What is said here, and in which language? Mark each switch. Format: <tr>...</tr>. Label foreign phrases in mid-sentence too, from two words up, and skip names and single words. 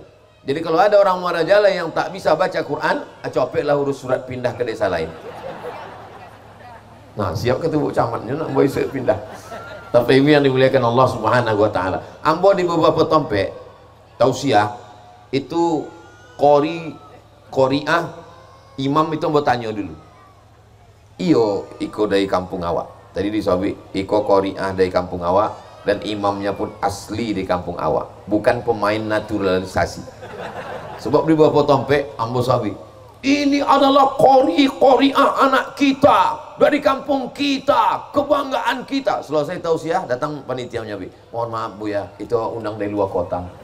<id>Jadi kalau ada orang Muara Jalai yang tak bisa baca Quran, copeklah urus surat pindah ke desa lain. Nah, siap ketemu camatnya nak boleh pindah. Tapi ini yang dimuliakan Allah</id> <ar>Subhanahu wa taala.</ar> <id>Ambo di beberapa tempat tausiah itu qori'ah imam itu bertanya dulu.</id> <min>Iyo iko dari kampung awak.</min> <id>Tadi disabi iko qori'ah dari kampung awak dan imamnya pun asli di kampung awak, bukan pemain naturalisasi. Sebab di beberapa tempat ambo sabi ini adalah qori'ah anak kita dari kampung kita, kebanggaan kita. Selesai tausiah datang panitianya, mohon maaf Bu ya, itu undang dari luar kota.</id>